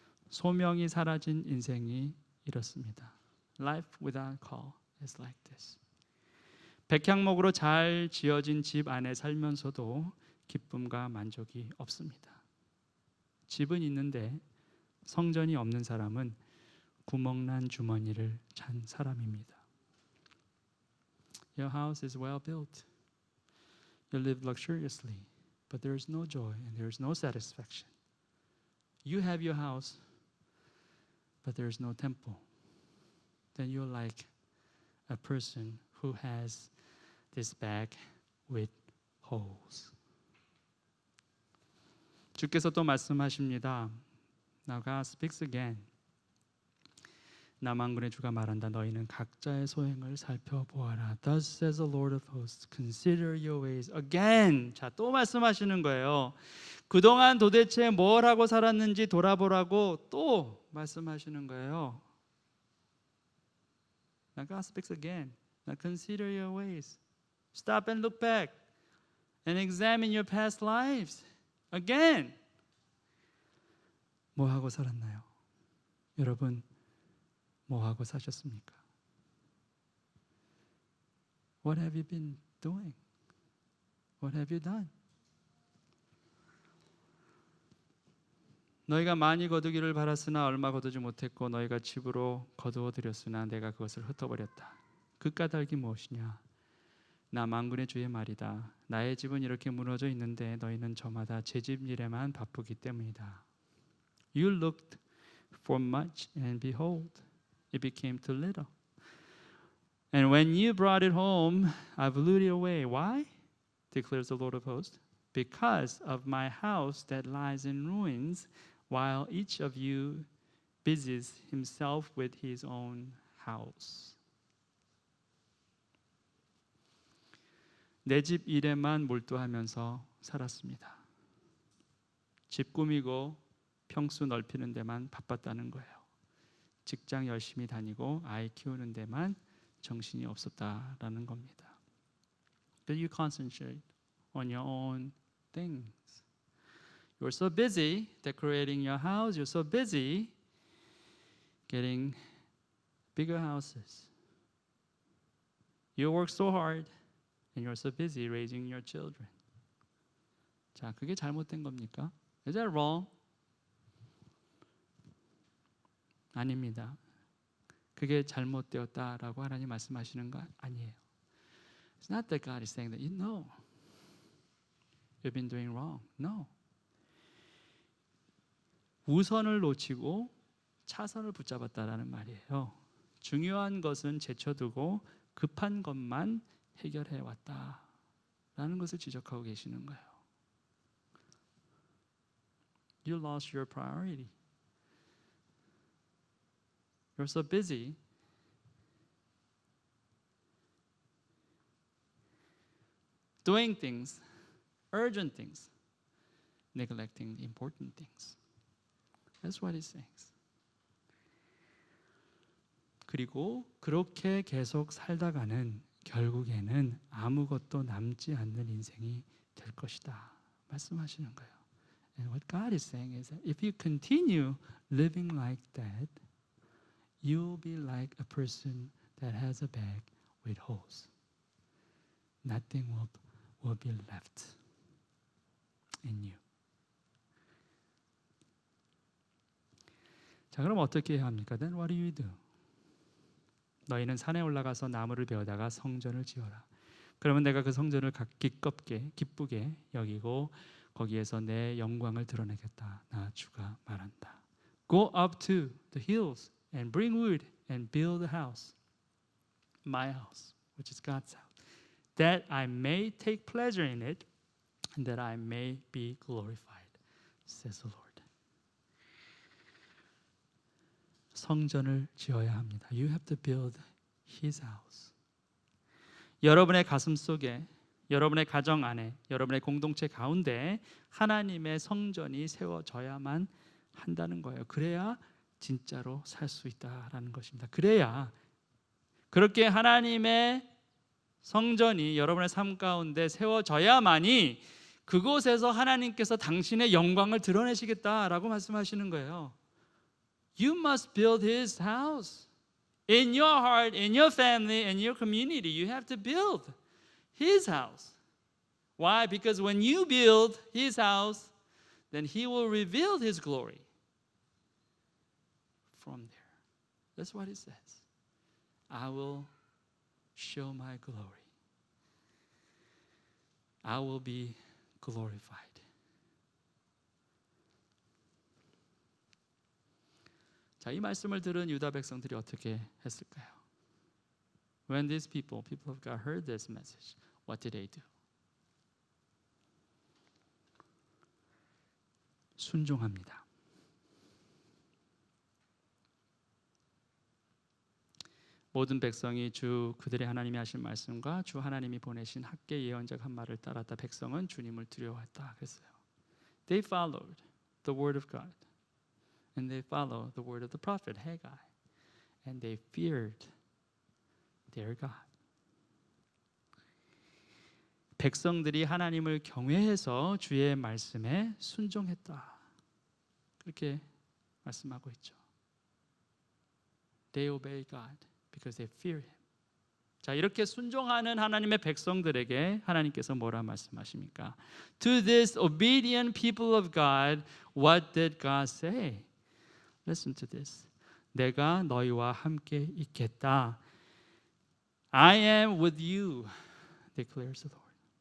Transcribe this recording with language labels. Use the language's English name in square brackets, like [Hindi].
[Korean] 소명이 사라진 인생이 이렇습니다. [English] Life without call is like this. [Korean] 백향목으로 잘 지어진 집 안에 살면서도 기쁨과 만족이 없습니다. 집은 있는데 성전이 없는 사람은 구멍난 주머니를 찬 사람입니다. [English] Your house is well built. You live luxuriously, but there is no joy and there is no satisfaction. You have your house, but there is no temple. Then you're like a person who has this bag with holes. [Korean] 주께서 또 말씀하십니다. [English] Now God speaks again. [Korean] 남왕군의 주가 말한다. 너희는 각자의 소행을 살펴보아라. [English] Thus says the Lord of hosts. Consider your ways again. [Korean] 자, 또 말씀하시는 거예요. 그동안 도대체 뭘 하고 살았는지 돌아보라고 또 말씀하시는 거예요. [English] Now God speaks again. Now consider your ways. Stop and look back and examine your past lives. Again. [Korean] 뭐 하고 살았나요? 여러분 뭐 하고 사셨습니까? [English] What have you been doing? What have you done? [Korean] 너희가 많이 거두기를 바랐으나 얼마 거두지 못했고 너희가 집으로 거두어 들였으나 내가 그것을 흩어버렸다. 그 까닭이 무엇이냐? 나 만군의 주의 말이다. 나의 집은 이렇게 무너져 있는데 너희는 저마다 제 집 일에만 바쁘기 때문이다. [English] You looked for much and behold, it became too little. And when you brought it home, I blew it away. Why? Declares the Lord of hosts. Because of my house that lies in ruins, while each of you busies himself with his own house. [Korean] 내 집 일에만 몰두하면서 살았습니다. 집 꾸미고 평수 넓히는 데만 바빴다는 거예요. 직장 열심히 다니고 아이 키우는 데만 정신이 없었다라는 겁니다. [English] But you concentrate on your own things. You're so busy decorating your house. You're so busy getting bigger houses. You work so hard and you're so busy raising your children. [Korean] 자, 그게 잘못된 겁니까? [English] Is that wrong? [Korean] 아닙니다. 그게 잘못되었다라고 하나님 말씀하시는 거 아니에요. [English] It's not that God is saying that you know you've been doing wrong. No. [Korean] 우선을 놓치고 차선을 붙잡았다라는 말이에요. 중요한 것은 제쳐두고 급한 것만 해결해 왔다라는 것을 지적하고 계시는 거예요. [English] You lost your priority. You're so busy doing things, urgent things, neglecting the important things. That's what it says. [Korean] 그리고 그렇게 계속 살다가는 결국에는 아무것도 남지 않는 인생이 될 것이다 말씀하시는 거예요. [English] And what God is saying is that if you continue living like that, you'll be like a person that has a bag with holes. Nothing will be left in you. [Korean] 자, 그럼 어떻게 해야 합니까? [English] Then what do you do? [Korean] 너희는 산에 올라가서 나무를 베어다가 성전을 지어라. 그러면 내가 그 성전을 기쁘게 여기고 거기에서 내 영광을 드러내겠다. 나 주가 말한다. [English] Go up to the hills and bring wood and build a house, my house, which is God's house, that I may take pleasure in it, and that I may be glorified, says the Lord. [Korean] 성전을 지어야 합니다. [English] You have to build His house. [Korean] 여러분의 가슴 속에, 여러분의 가정 안에, 여러분의 공동체 가운데 하나님의 성전이 세워져야만 한다는 거예요. 그래야 진짜로 살 수 있다라는 것입니다. 그래야 그렇게 하나님의 성전이 여러분의 삶 가운데 세워져야만이 그곳에서 하나님께서 당신의 영광을 드러내시겠다라고 말씀하시는 거예요. [English] You must build His house. In your heart, in your family, in your community, you have to build His house. Why? Because when you build His house, then He will reveal His glory from there. That's what it says. I will show my glory. I will be glorified. [Korean] 자, 이 말씀을 들은 유다 백성들이 어떻게 했을까요? [English] When these people of God heard this message, what did they do? [Korean] 순종합니다. 모든 백성이 주 그들의 하나님이 하신 말씀과 주 하나님이 보내신 학계 예언적 한 말을 따랐다. 백성은 주님을 두려워했다. 그랬어요. [English] They followed the word of God, and they followed the word of the prophet Haggai, and they feared their God. [Korean] 백성들이 하나님을 경외해서 주의 말씀에 순종했다. 그렇게 말씀하고 있죠. [English] They obey God because they fear Him. [Korean] 자, 이렇게 순종하는 하나님의 백성들에게 하나님께서 뭐라 말씀하십니까? [English] To this obedient people of God, what did God say? Listen to this. [Korean] 내가 너희와 함께 있겠다. [English] I am with you, declares the Lord.